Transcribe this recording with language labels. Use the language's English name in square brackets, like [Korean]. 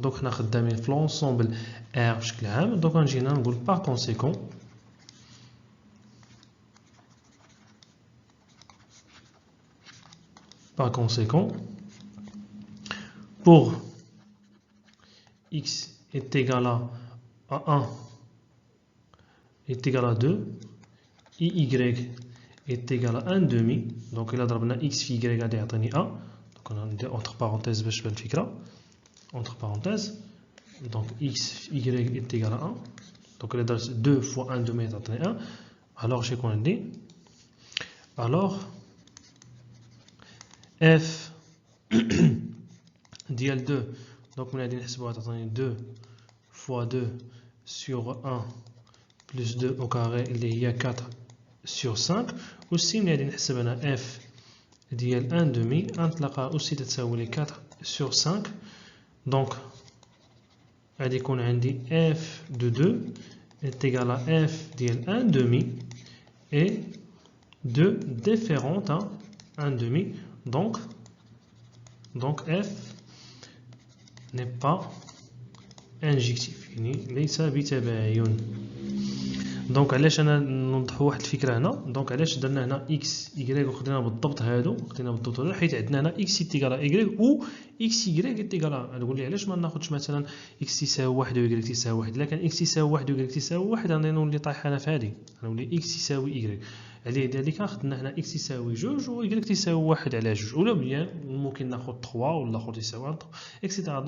[French] donc on a خدامين في l'ensemble R بشكل عام. donc غنجينا نقول par conséquent pour x est égal à 1 est égal à 2 y est égal à 1 demi. [Arabic] donc إلا ضربنا x في y غادي يعطيني a. [French] donc on a entre parenthèses باش تبان الفكرة entre parenthèses. donc x y est égal à 1. donc إلا درت 2 fois 1 demi تعطيني 1. [Arabic] alors شكون عندي؟ alors f ديال 2 donc غادي نحسبوها تعطيني 2 fois 2 sur 1 plus 2 au carré اللي هي 4 sur 5. والسي ملي غادي نحسب انا f [French] ديال 1 demi نتلقى aussi تساوي لي 4 sur 5 donc غادي يكون عندي f de 2 est égal à f ديال 1 demi et 2 différentes 1 demi donc f n'est pas injectif يعني ليس بتباين. [Arabic] دونك علاش انا نوضحوا واحد الفكره هنا دونك علاش درنا هنا اكس y وخدينا بالضبط هادو حيت عندنا هنا اكس تيغال y و اكس y تيغال نقول لي علاش ما ناخذش مثلا اكس تساوي 1 و y تساوي 1 الا كان اكس تساوي 1 و y تساوي 1 غادي نولي طايح انا في هادي غنولي اكس يساوي y على ذلك خدنا هنا اكس يساوي 2 و y تساوي 1 على 2 ولا بيان ممكن ناخذ 3 ولا اخر يساوي 1 اكسيتيرا.